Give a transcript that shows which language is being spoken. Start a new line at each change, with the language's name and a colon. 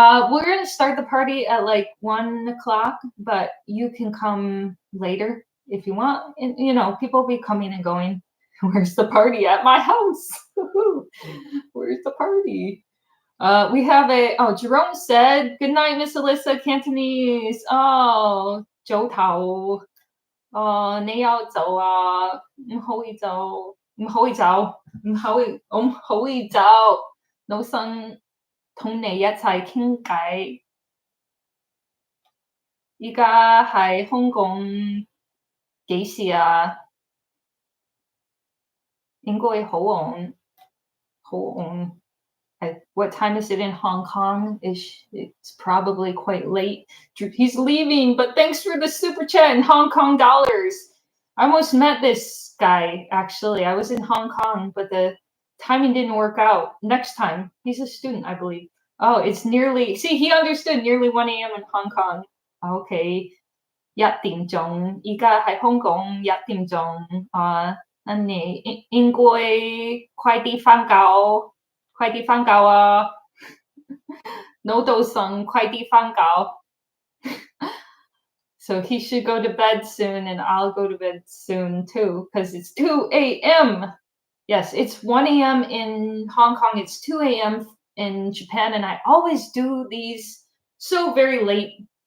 English: We're going to start the party at like 1 o'clock, but you can come later if you want. And, people will be coming and going. Where's the party? At my house. Where's the party? We have Jerome said, good night, Miss Alyssa, Cantonese. Oh, Joe Tao.
Cantonese: 你要走啊，唔可以走，唔可以走，唔可以走，老生同你一齊傾偈。依家喺香港幾時啊？應該好晏，好晏。
English: What time is it in Hong Kong? It's probably quite late. He's leaving, but thanks for the super chat in Hong Kong dollars. I almost met this guy actually. I was in Hong Kong, but the timing didn't work out. Next time, he's a student, I believe. Oh, it's nearly. See, he understood nearly 1 a.m. in Hong Kong.
Cantonese: Okay, 1點鐘，而家喺香港1點鐘你應該快啲返覺，快啲返覺啊！老道生快啲返覺。
English: So he should go to bed soon, and I'll go to bed soon too, because it's 2 a.m. Yes, it's 1 a.m. in Hong Kong. It's 2 a.m. in Japan, and I always do these so very late.